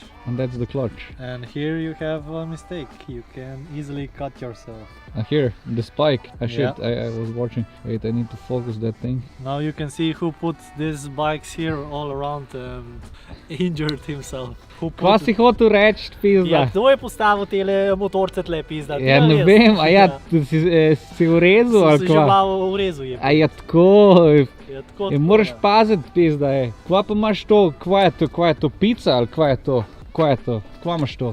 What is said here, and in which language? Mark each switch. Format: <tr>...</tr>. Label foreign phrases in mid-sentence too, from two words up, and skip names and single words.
<en>And that's the clutch. And here you have a mistake. You can easily cut yourself. Here, the spike. Yeah. I was watching. Wait, I need to focus that thing. Now you can see who put these bikes here all around and injured himself. Who put</en> <sl>Kva si hotel reči, pizda? Ja, kdo je postavil tele motorce tle, pizda? Ja, ne vem, a ja, si urezal ali Sem si že kva? glavo urezal je. A ja, tako, Ja, tako, moraš ja. paziti, pizda je. Kva pa imaš to, kva je to pica ali kva je to? Kva je to? Kva imaš to?</sl>